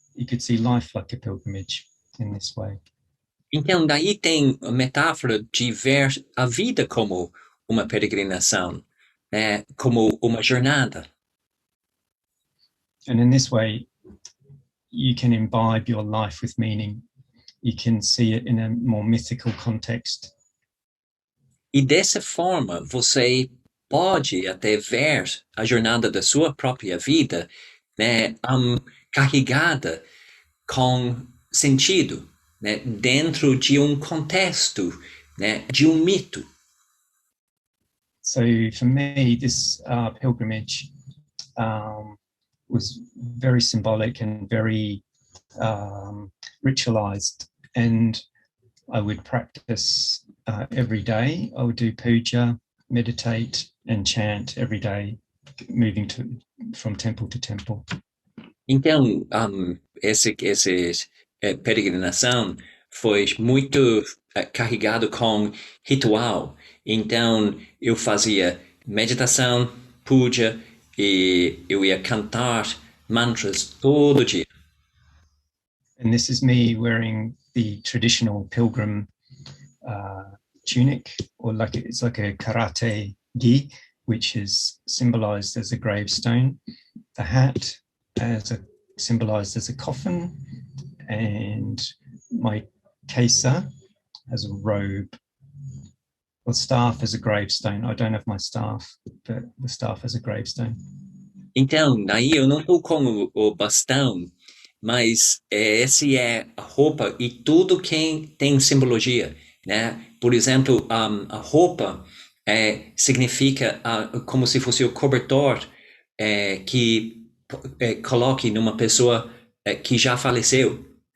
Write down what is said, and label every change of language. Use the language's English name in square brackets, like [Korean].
[English] You could see life like a pilgrimage in this way. [Portuguese] Então, daí tem a metáfora de ver a vida como uma peregrinação, né? Como uma jornada. [English] And in this way, you can imbibe your life with meaning. You can see it in a more mythical context. [Portuguese] E dessa forma, você pode até ver a jornada da sua própria vida, né, carregada com sentido, né, dentro de um contexto, né, de um mito. [English] So for me, this pilgrimage was very symbolic and very ritualized, and I would practice every day. I would do puja, meditate, and chant every day, moving from temple to temple. [Portuguese] Então, essa peregrinação foi muito carregado com ritual. Então, eu fazia meditação, puja, e eu ia cantar mantras todo dia. [English] And this is me wearing the traditional pilgrim tunic, or it's like a karate gi, which is symbolized as a gravestone. The hat symbolized as a coffin, and my kesa as a robe. The staff as a gravestone. I don't have my staff, but the staff as a gravestone. [Portuguese] Então, daí eu não estou com o bastão, mas essa é a roupa e tudo que tem simbologia, né? Por exemplo, a roupa significa como se fosse o cobertor que coloque numa pessoa que já faleceu.